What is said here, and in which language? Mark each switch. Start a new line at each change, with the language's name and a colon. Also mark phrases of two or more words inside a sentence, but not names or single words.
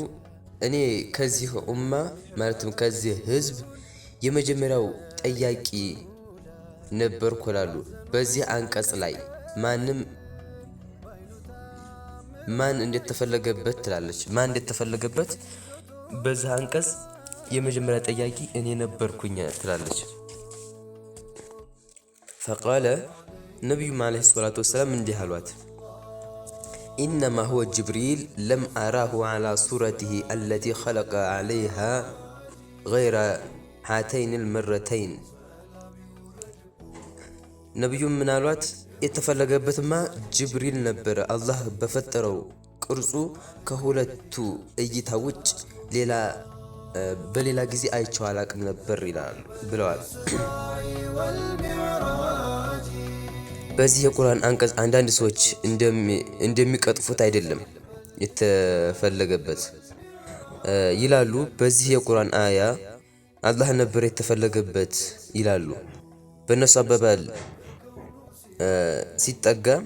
Amharic: እኔ ከዚህ ኡማ ማለትም ከዚህ ህዝብ የመጀመሪያው ጠያቂ ነበርኩ ይላሉ። በዚህ አንቀጽ ላይ ማን እንደተፈለገበት ትላለች። ማን እንደተፈለገበት በዚህ አንቀጽ የመጀመሪያ ጠያቂ እኔ ነበርኩኝ ትላለች። فقال ነብዩ
Arabic: عليه الصلاة والسلام
Amharic: እንዲህ አሏት፣
Arabic: إنما هو جبريل لم أراه على صورته التي خلق عليها غير هاتين المرتين
Amharic: ነብዩ ምን አሏት? የተፈለገበትማ ጅብሪል ነበር። አላህ በፈጠረው ቅርጹ ከሁለቱ እይታ ውጭ በሌላ ጊዜ አይቼው አላቅም ነበር ብለዋል። በዚህ የቁርአን አንቀጽ አንዳንድ ሰዎች እንደሚቀጥፉት አይደለም የተፈለገበት ይላሉ። በዚህ የቁርአን አያ አላህ ነበር የተፈለገበት ይላሉ። በእነሱ አባባል ሲጠጋ